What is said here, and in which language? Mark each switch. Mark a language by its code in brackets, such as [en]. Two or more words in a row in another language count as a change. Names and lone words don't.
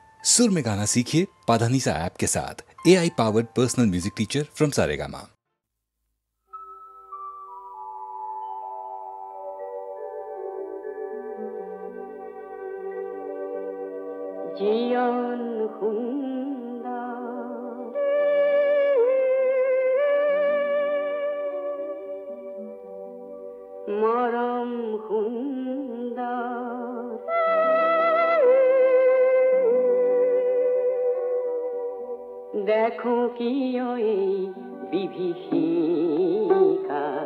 [hi] सुर में गाना सीखिए पाधानीसा ऐप के साथ। [en] AI powered personal music teacher from [hi] सारेगामा। [as] জীয়ন সুন্দৰ মৰম সুন্দৰ দেখো কিয় এই বিভীষিকা